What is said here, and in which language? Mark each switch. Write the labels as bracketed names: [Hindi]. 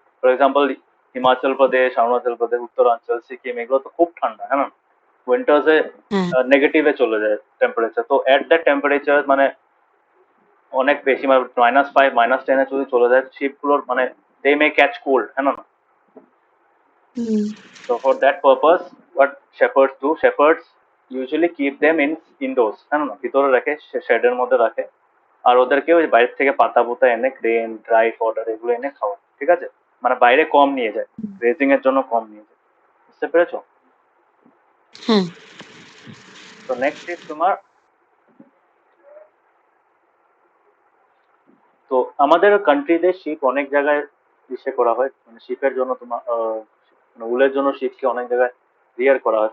[English] for example [Bangla] Himachal Pradesh, Arunachal Pradesh, উত্তরাঞ্চল, সিকিম, এগুলো তো খুব ঠান্ডা, হ্যাঁ না? উইন্টার্সে হ্যাঁ নেগেটিভে চলে যায় টেম্পারেচার, তো [English] at that temperature [Bangla] মানে অনেক বেশি, মানে -5 -10 যদি চলে যায় শিপগুলোর, মানে [English] they may catch cold, [Bangla] হ্যাঁ না? হুম [English] So for that purpose, what shepherds do, shepherds usually keep them in indoors, [Bangla] হ্যাঁ না, ভিতরে রাখে, শেডের মধ্যে রাখে। আর ওদেরকে ওই বাইরে থেকে পাতা পুতা এনে, গ্রেন ড্রাই ফডার এগুলো এনে খাওয়া, ঠিক আছে? মানে বাইরে কম নিয়ে যায়, গ্রেজিং এর জন্য কম নিয়ে যায়। বুঝতে পেরেছো? হ্যাঁ তো নেক্সট ইজ তোমার, তো আমাদের কান্ট্রিতে শিপ অনেক জায়গায় ইসে করা হয়, মানে শিপের জন্য তোমার মানে উলের জন্য শিপকে অনেক জায়গায় রিয়ার করা হয়।